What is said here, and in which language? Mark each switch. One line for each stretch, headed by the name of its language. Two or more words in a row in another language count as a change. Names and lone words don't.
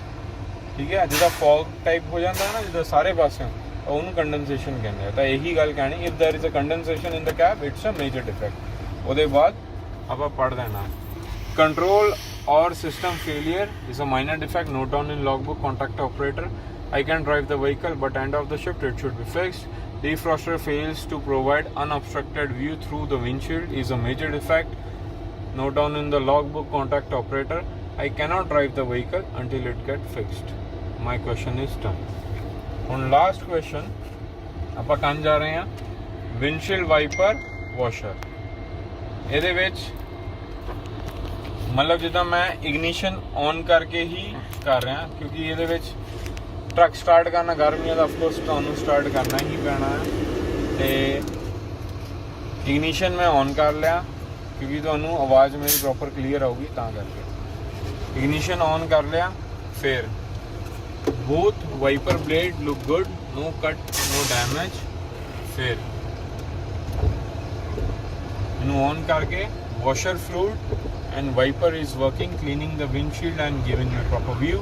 Punjabi: ਠੀਕ ਹੈ, ਜਿੱਦਾਂ
English: fog type
Punjabi: ਹੋ ਜਾਂਦਾ ਨਾ ਜਿੱਦਾਂ ਸਾਰੇ ਪਾਸਿਓਂ, ਉਹਨੂੰ ਕੰਡੈਂਸੇਸ਼ਨ ਕਹਿੰਦੇ ਆ। ਤਾਂ ਇਹੀ ਗੱਲ ਕਹਿਣੀ
English: if there is a condensation in the cab it's a major defect।
Punjabi: ਉਹਦੇ ਬਾਅਦ ਆਪਾਂ ਪੜ੍ਹ ਦੇਣਾ
English: control or system failure is a minor defect, note down in logbook, contact operator। I can drive the vehicle but end of the shift it should be fixed। Defroster fails to provide unobstructed view through the windshield is a major defect, note down in the logbook, contact operator। I cannot drive the vehicle until it gets fixed। My question is done।
Punjabi: ਹੁਣ
English: last question
Punjabi: ਆਪਾਂ ਕਰਨ ਜਾ ਰਹੇ ਹਾਂ
English: windshield wiper washer.
Punjabi: ਇਹਦੇ ਵਿੱਚ ਮਤਲਬ ਜਿੱਦਾਂ ਮੈਂ
English: ignition on
Punjabi: ਕਰਕੇ ਹੀ ਕਰ ਰਿਹਾ ਕਿਉਂਕਿ ਇਹਦੇ ਵਿੱਚ
English: truck start
Punjabi: ਕਰਨਾ ਗਰਮੀਆਂ ਦਾ ਅਫਕੋਰਸ ਤੁਹਾਨੂੰ ਸਟਾਰਟ ਕਰਨਾ ਹੀ ਪੈਣਾ ਹੈ। ਤੇ ਇਗਨੀਸ਼ਨ ਮੈਂ ਔਨ ਕਰ ਲਿਆ ਕਿਉਂਕਿ ਤੁਹਾਨੂੰ ਆਵਾਜ਼ ਮੇਰੀ
English: proper clear
Punjabi: ਆਊਗੀ ਤਾਂ ਕਰਕੇ।
English: ignition on
Punjabi: ਕਰ ਲਿਆ।
English: फिर both wiper blade look good, no cut no damage.
Punjabi: ਫਿਰ ਇਨੂੰ ਔਨ ਕਰਕੇ
English: washer fluid and wiper is working, cleaning the windshield and giving me proper view.